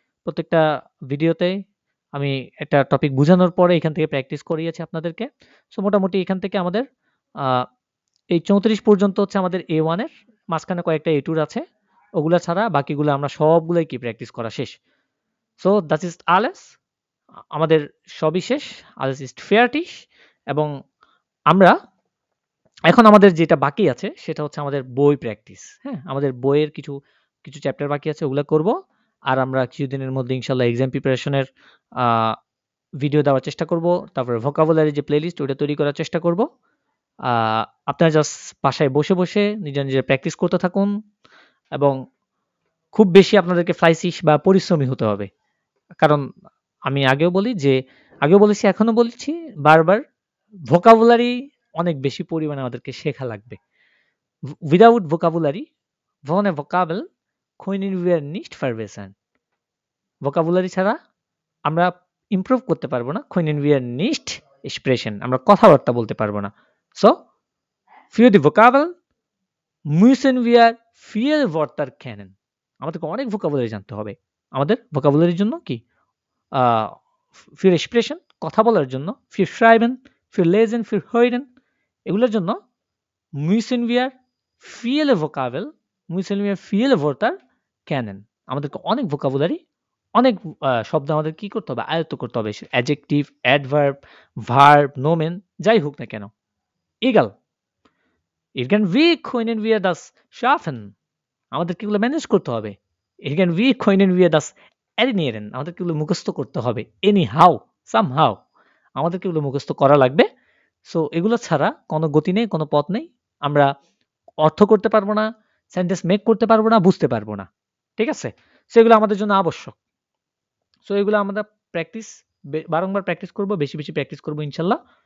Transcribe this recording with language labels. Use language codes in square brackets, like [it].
[bn] প্রত্যেকটা ভিডিওতে আমি একটা টপিক বুঝানোর পরে এখান থেকে প্র্যাকটিস করিয়েছি আপনাদেরকে। সো মোটামুটি এখান থেকে আমাদের এই 34 পর্যন্ত হচ্ছে আমাদের A1 এর, মাঝখানে কয়েকটা A2 আছে, ওগুলা ছাড়া বাকিগুলো আমরা সবগুলোই কি প্র্যাকটিস করা শেষ। [de] সো das ist alles, [bn] আমাদের সবই শেষ, [de] alles ist fertig। [bn] এবং আমরা এখন আমাদের যেটা বাকি আছে সেটা হচ্ছে আমাদের বই প্র্যাকটিস। হ্যাঁ, আমাদের বইয়ের কিছু চ্যাপ্টার বাকি আছে, ওগুলো করব। আর আমরা কিছুদিনের মধ্যে ইনশাল্লাহ এক্সাম প্রিপারেশনের ভিডিও দেওয়ার চেষ্টা করব। তারপরে ভোকাবুলারি যে প্লেলিস্ট ওটা তৈরি করার চেষ্টা করব। আপনারা জাস্ট বাসায় বসে নিজের প্র্যাকটিস করতে থাকুন এবং খুব বেশি আপনাদেরকে ফ্লাইসিস বা পরিশ্রমী হতে হবে। কারণ আমি আগেও বলেছি, এখনো বলছি বারবার, ভোকাবুলারি অনেক বেশি পরিমাণে আমাদেরকে শেখা লাগবে। [en] without vocabulary [de] ohne Vokabel können wir nicht verbessern. [bn] Vocabulary ছাড়া আমরা ইমপ্রুভ করতে পারবো না। [de] können wir nicht sprechen, [bn] আমরা কথাবার্তা বলতে পারবো না। [de] সো für die Vokabel müssen wir viel Wörter kennen. [bn] আমাদেরকে অনেক ভোকাবুলারি জানতে হবে। আমাদের ভোকাবুলারির জন্য কি [de] für sprechen, [bn] কথা বলার জন্য, [de] für schreiben, für lesen, für hören, [bn] এগুলোর জন্য [de] müssen wir viele Vokabel, müssen wir viele Wörter kennen. [bn] আমাদেরকে অনেক ভোকাবুলারি, অনেক শব্দ আমাদের কি করতে হবে? আয়ত্ত করতে হবে। অ্যাডজেক্টিভ, অ্যাডভার্ব, ভার্ব, নোমেন, যাই হোক না কেন। [de] egal. Irgendwie können wir das schaffen. [bn] আমাদেরকে এগুলো ম্যানেজ করতে হবে। [de] Irgendwie können wir das erlernen. [bn] আমাদেরকে এগুলো মুখস্থ করতে হবে। [en] anyhow, somehow, [bn] আমাদেরকে এগুলো মুখস্থ করা লাগবে। সো এগুলো ছাড়া কোনো গতি নেই, কোনো পথ নেই। আমরা অর্থ করতে পারবো না, সেন্টেন্স মেক করতে পারবো না, বুঝতে পারবো না। ঠিক আছে? সেগুলো আমাদের জন্য আবশ্যক। সো এগুলো আমরা প্র্যাকটিস, বারংবার প্র্যাকটিস করব, বেশি প্র্যাকটিস করব ইনশাল্লাহ।